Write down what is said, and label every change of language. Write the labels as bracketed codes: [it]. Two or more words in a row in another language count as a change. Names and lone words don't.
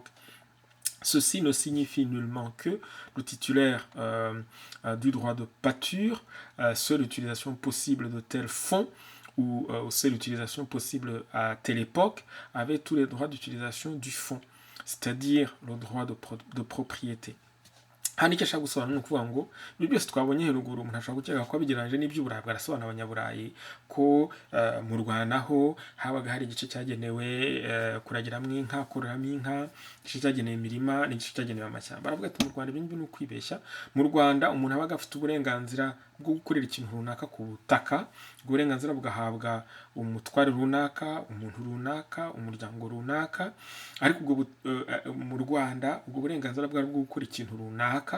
[fr] Ceci ne signifie nullement que le titulaire du droit de pâture, seule utilisation possible de tel fonds, ou seule utilisation possible à telle époque, avait tous les droits d'utilisation du fonds, c'est-à-dire le droit de propriété. [rw] hano icyo ashaka gusobanura ni ukuvuga ngo ibyo byose twabonye haruguru umuntu ashobora gukeka ko abigereranyije n'iby'uburayi, bwarasobanura abanyaburayi ko mu Rwanda ho habaga hari igice cyagenewe kuragiramo inka, kororamo inka, igice cyagenewe imirima n'igice cyagenewe amashyamba. Baravuga ati mu Rwanda ibingibi ni ukwibeshya. Mu Rwanda umuntu abaga afite uburenganzira bwo gukorera ikintu runaka ku butaka, uburenganzira bugahabwa umutware runaka, umuntu runaka, umuryango runaka, ariko ubwo mu Rwanda ubwo burenganzira bwari bwo gukora ikintu runaka.